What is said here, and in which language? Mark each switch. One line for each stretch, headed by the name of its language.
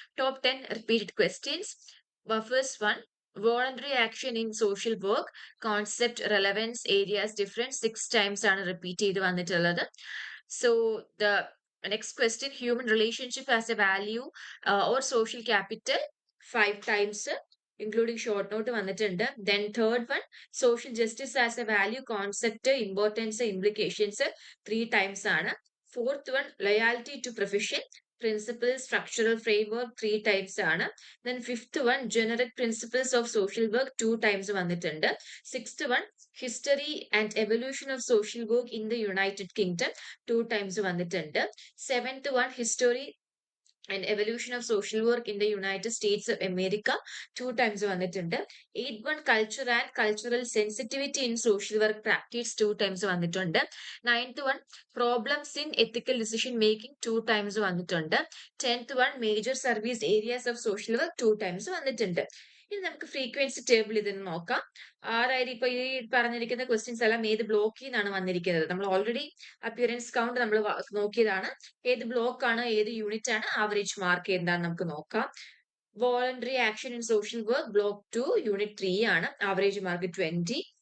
Malayalam: Top 10 repeated questions. First one, voluntary action in social work, concept, relevance, areas difference 6 times ആണ് repeat ചെയ്ത് വന്നിട്ടുള്ളത്. So the next question, human relationship as A value or social capital 5 times
English: including short note
Malayalam: വന്നിട്ടുണ്ട്.
English: Then third one, social justice as a value, concept, importance, implications 3 times ആണ്. Fourth one, loyalty to profession, principles, structural framework 3 times ആണ്. Then fifth one, generic principles of social work 2 times വന്നിട്ടുണ്ട്. Sixth one, history and evolution of social work in the United Kingdom 2 times വന്നിട്ടുണ്ട്. Seventh one, history and evolution of social work in the United States of America 2 times വന്നിട്ടുണ്ട്. 8th one, culture and cultural sensitivity in social work practice 2 times വന്നിട്ടുണ്ട്. 9th one, problems in ethical decision making 2 times വന്നിട്ടുണ്ട്. 10th one, major service areas of social work 2 times വന്നിട്ടുണ്ട്.
Malayalam: ഇനി നമുക്ക് frequency table ഇതിന് നോക്കാം. അതായത് ഇപ്പൊ ഈ പറഞ്ഞിരിക്കുന്ന ക്വസ്റ്റ്യൻസ് എല്ലാം ഏത് ബ്ലോക്കിൽ നിന്നാണ് വന്നിരിക്കുന്നത്. നമ്മൾ ഓൾറെഡി അപ്പിയറൻസ് കൗണ്ട് നമ്മൾ നോക്കിയതാണ്. ഏത് ബ്ലോക്ക് ആണ്, ഏത് യൂണിറ്റ് ആണ്, ആവറേജ് മാർക്ക് എന്താന്ന് നമുക്ക് നോക്കാം. Voluntary action in social work block 2 unit 3 ആണ്, ആവറേജ് മാർക്ക് 20.